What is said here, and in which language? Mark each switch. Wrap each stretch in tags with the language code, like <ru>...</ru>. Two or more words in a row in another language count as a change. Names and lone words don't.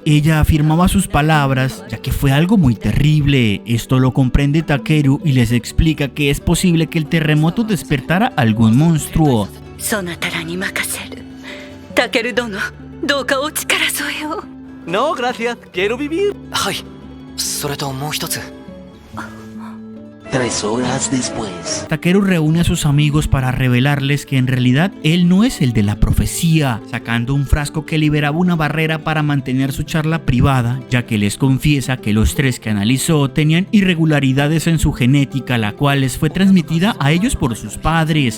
<es>Ella afirmaba sus palabras ya que fue algo muy terrible. Esto lo comprende Takeru y les explica que es posible que el terremoto despertara algún monstruo. No, gracias. Quiero vivir.</es> <ja>それともう一つ</ja> <es>3 horas después. Takeru reúne a sus amigos para revelarles que en realidad él no es el de la profecía, sacando un frasco que liberaba una barrera para mantener su charla privada, ya que les confiesa que los 3 que analizó tenían irregularidades en su genética, la cual les fue transmitida a ellos por sus padres.</es>